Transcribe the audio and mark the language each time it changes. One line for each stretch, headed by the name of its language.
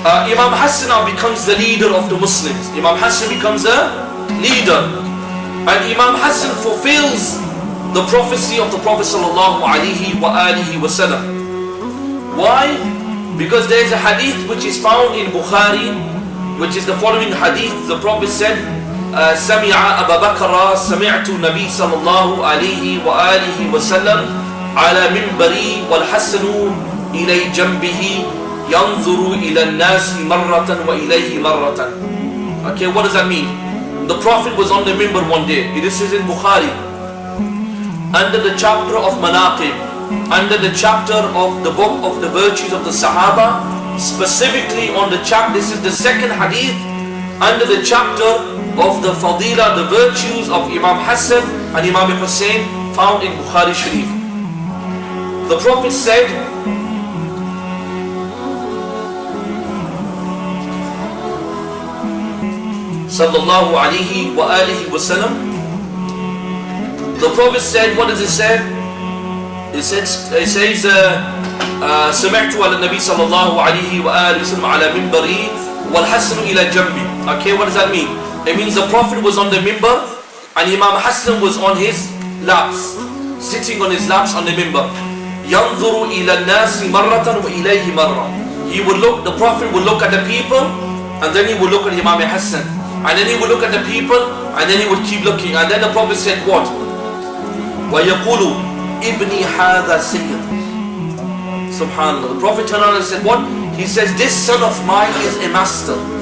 English: Imam Hassan now becomes the leader of the Muslims. Imam Hassan becomes a leader. And Imam Hassan fulfills the prophecy of the Prophet sallallahu alaihi wasallam. Why? Because there is a hadith which is found in Bukhari, which is the following hadith. The Prophet said,
Arabic: سمع أبا بكر سمعت النبي صلى الله عليه وآله وسلم على منبري والحسن إلى جنبه ينظر إلى الناس مرة وإليه مرة.
English: Okay, what does that mean? The Prophet was on the minbar one day. This is in Bukhari, under the chapter of Manaqib, under the chapter of the book of the virtues of the Sahaba, specifically on the chapter, this is the second hadith, under the chapter of the Fadila, the virtues of Imam Hassan and Imam Hussain, found in Bukhari Sharif. The Prophet said, sallallahu alaihi wa alihi wasallam, the Prophet said, what does it say? It says
Arabic: سمعت على النبي صلى الله عليه وآله وسلم على منبري والحسن إلى جنبي.
English: Okay, what does that mean? It means the Prophet was on the minbar and Imam Hassan was on his laps, sitting on his laps on the minbar.
Arabic: ينظر إلى الناس مرة وإليه مرة.
English: He would look, the Prophet would look at the people and then he would look at Imam Hassan, and then he would look at the people and then he would keep looking, and then the Prophet said what?
Arabic: ويقول ابني هذا سيد. Subhanallah.
English: The Prophet turned around and said what? He says, this son of mine is a master.